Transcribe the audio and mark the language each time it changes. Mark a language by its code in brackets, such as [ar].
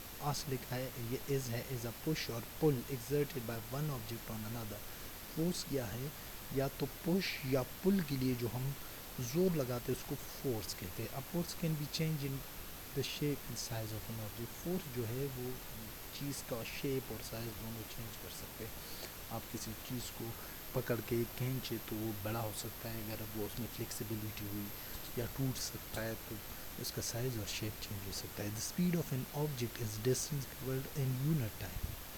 [ur] اصل لکھا ہے یہ [en] Is ہے, is a push or pull exerted by one object on another. [ur] Force کیا ہے, یا تو پش یا پل کے لیے جو ہم زور لگاتے ہیں اس کو فورس کہتے ہیں. [en] A force can be changed in the shape and size of an object. [ur] Force جو ہے وہ چیز کا شیپ اور سائز دونوں چینج کر سکتے ہیں. آپ کسی چیز کو پکڑ کے کھینچے تو وہ بڑا ہو سکتا ہے اگر وہ اس میں فلیکسیبلٹی ہوئی, یا ٹوٹ سکتا ہے تو اس کا سائز اور شیپ چینج ہو سکتا ہے. [en] The speed of an object is distance travelled in unit time.